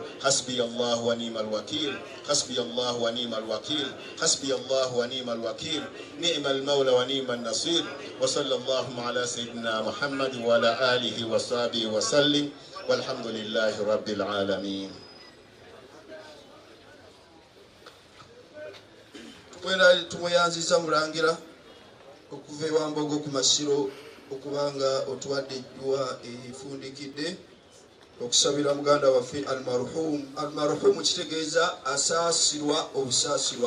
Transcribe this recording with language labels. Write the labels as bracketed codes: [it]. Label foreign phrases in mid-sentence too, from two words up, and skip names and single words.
[ar] حسبي الله ونعم الوكيل، حسبي الله ونعم الوكيل، حسبي الله ونعم الوكيل، نعم المولى ونعم النصير. وصلى الله على سيدنا محمد وعلى آله وصحبه وسلم، والحمد لله رب العالمين. [lg] Twena tumuyanziza mulangira okuva ewambogo ku masiro okubanga otuwadde ejjuwa efundikidde okusabira muganda waffe almarhum kitegeeza asaasirwa obusaasirwa.